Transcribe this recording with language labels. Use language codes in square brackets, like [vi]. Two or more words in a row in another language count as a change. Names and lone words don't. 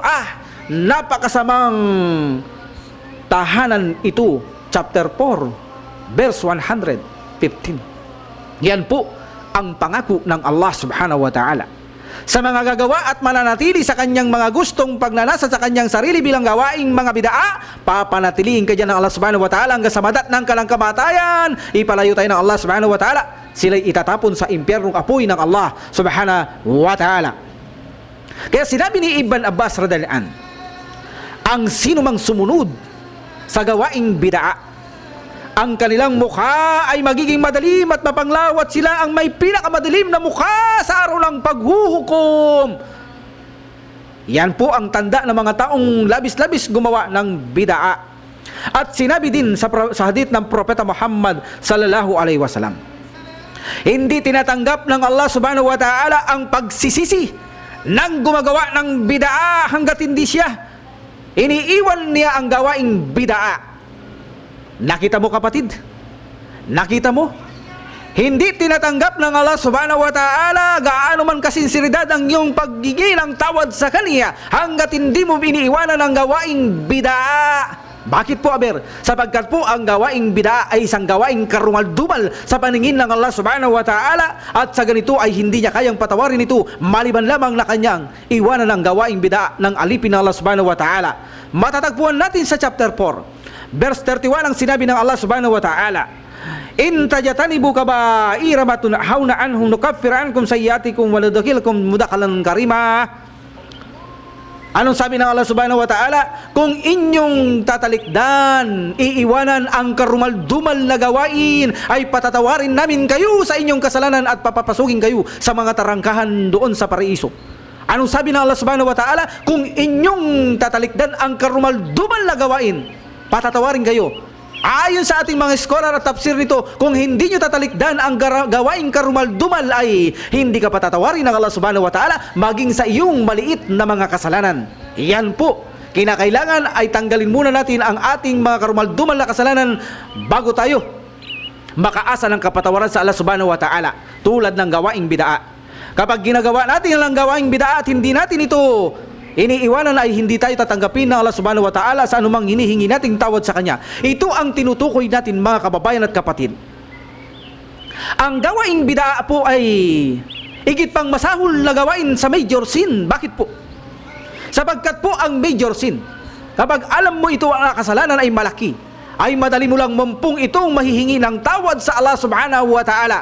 [tl] Napakasamang tahanan ito. [en] Chapter 4 verse 115. [tl] Yan po ang pangako ng [ar] الله سبحانه وتعالى [tl] sa mga gagawa at mananatili sa kanyang mga gustong pagnanasa sa kanyang sarili bilang gawaing mga bidaa. Papanatilihin ka dyan ng [ar] الله سبحانه وتعالى [tl] hanggang sa madat ng kalang kamatayan. Ipalayo tayo ng [ar] الله سبحانه وتعالى, [tl] sila'y itatapon sa impyernong apoy ng [ar] الله سبحانه وتعالى. [tl] Kaya sinabi ni Ibn Abbas [ar] رضي الله عنه, [tl] ang sinumang sumunod sa gawaing bidaa, ang kanilang mukha ay magiging madilim at mapanglawat. Sila ang may pinakamadilim na mukha sa araw ng paghuhukom. Yan po ang tanda ng mga taong labis-labis gumawa ng bidaa. At sinabi din sa hadith ng Propeta Muhammad [ar] صلى الله عليه وسلم, [tl] hindi tinatanggap ng [ar] الله سبحانه وتعالى [tl] ang pagsisisi ng gumagawa ng bidaa hanggat hindi siya iniiwan niya ang gawaing bidaa. Nakita mo kapatid? Nakita mo? Hindi tinatanggap ng [ar] الله سبحانه وتعالى [tl] gaano man kasinsiridad ang iyong paggigil ng tawad sa Kanya hanggat hindi mo iniiwanan ang gawaing bidaa. Bakit po, aber? Sapagkat po ang gawaing bidaa ay isang gawaing karumal-dumal sa paningin ng [ar] الله سبحانه وتعالى, [tl] at sa ganito ay hindi niya kayang patawarin ito maliban lamang na kanyang iwanan ang gawaing bidaa ng alipin ng [ar] الله سبحانه وتعالى. [tl] Matatagpuan natin sa [en] chapter 4 verse 31 [tl] ang sinabi ng [ar] الله سبحانه وتعالى, إن تجتنبوا كبائر ما تنهون عنه نكفر عنكم سيئاتكم و ندخلكم مدخلا كريما. [tl] Anong sabi ng [ar] الله سبحانه وتعالى? [tl] Kung inyong tatalikdan, iiwanan ang karumal-dumal na gawain, ay patatawarin namin kayo sa inyong kasalanan at papapasukin kayo sa mga tarangkahan doon sa paraiso. Anong sabi ng [ar] الله سبحانه وتعالى? [tl] Kung inyong tatalikdan ang karumal-dumal na gawain, patatawarin kayo. Ayon sa ating mga scholar at tafsir nito, kung hindi nyo tatalikdan ang gawaing karumal-dumal ay hindi ka patatawarin ng [ar] الله سبحانه وتعالى [tl] maging sa iyong maliit na mga kasalanan. Yan po. kinakailangan ay tanggalin muna natin ang ating mga karumaldumal na kasalanan bago tayo makaasa ng kapatawaran sa [ar] الله سبحانه وتعالى, [tl] tulad ng gawaing bidaa. Kapag ginagawa natin ang gawaing bidaa at hindi natin ito iniiwanan, ay hindi tayo tatanggapin ng [ar] الله سبحانه وتعالى [tl] sa anumang hinihingi nating tawad sa Kanya. Ito ang tinutukoy natin, mga kababayan at kapatid. Ang gawaing bidaa po ay higit pang masahol na gawain sa [en] major sin. [tl] Bakit po? Sapagkat po ang [en] major sin, [tl] kapag alam mo ito ang kasalanan ay malaki, ay madali mo lang mumpung itong mahihingi ng tawad sa [ar] الله سبحانه وتعالى.